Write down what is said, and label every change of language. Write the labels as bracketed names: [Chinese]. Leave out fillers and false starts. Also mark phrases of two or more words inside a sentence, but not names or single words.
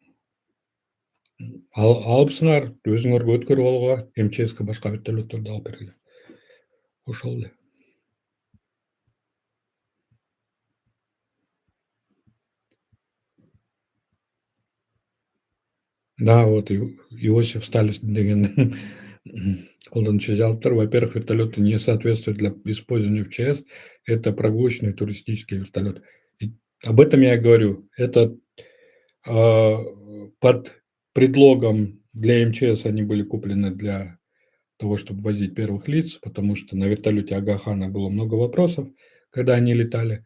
[Kyrgyz] Алыпсыңар, өзүңөргө өткөрүп алууга МЧСке башка вертолетторду алып бергиле. Ошол эле. Да, вот Иосиф Сталин деген колдонуучу жазыптыр. [Russian] Во-первых, вертолеты не соответствуют для использования в ЧС. Это прогулочный туристический вертолет. И об этом я и говорю. Это а, под предлогом для МЧС они были куплены для того, чтобы возить первых лиц, потому что на вертолете Ага-хана было много вопросов, когда они летали.